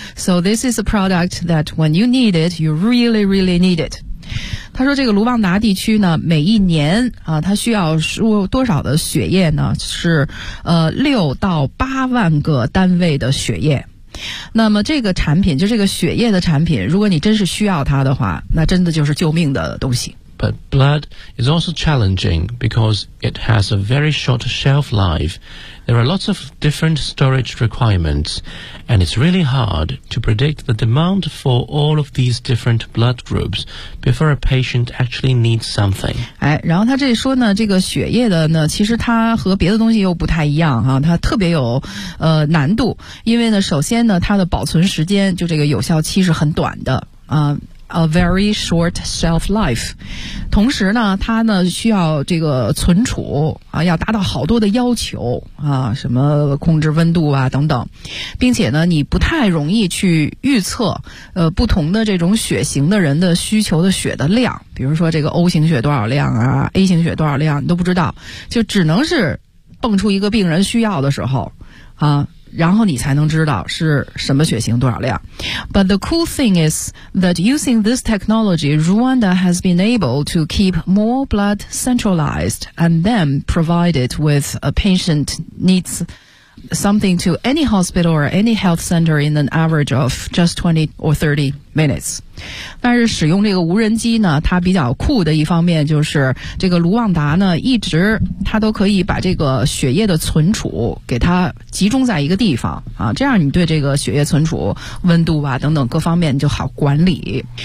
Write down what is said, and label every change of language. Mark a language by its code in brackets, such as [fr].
[en] So this is a product that when you need it, you really, really need it. [zh] 他说这个卢旺达地区呢每一年啊他需要多少的血液呢是6到8万个单位的血液。那么这个产品就这个血液的产品如果你真是需要它的话那真的就是救命的东西。 [en] But blood is also challenging because it has a very short shelf life. There are lots of different storage requirements, and it's really hard to predict the demand for all of these different blood groups before a patient actually needs something. [zh] 哎，然后他这里说呢，这个血液的呢，其实它和别的东西又不太一样哈，它特别有难度，因为呢，首先呢，它的保存时间就这个有效期是很短的啊。 [en] a very short shelf life. [zh] 同时呢，它呢需要这个存储啊，要达到好多的要求啊，什么控制温度啊等等，并且呢，你不太容易去预测不同的这种血型的人的需求的血的量，比如说这个 O 型血多少量啊 ，A 型血多少量，你都不知道，就只能是蹦出一个病人需要的时候啊。然后你才能知道是什么血型多少量。 [en] But the cool thing is that using this technology, Rwanda has been able to keep more blood centralized and then provide it with a patient needs something to any hospital or any health center in an average of just 20 or 30 minutes. [zh] 但是使用这个无人机呢，它比较酷的一方面就是这个卢旺达呢一直它都可以把这个血液的存储给它集中在一个地方啊，这样你对这个血液存储温度啊等等各方面就好管理。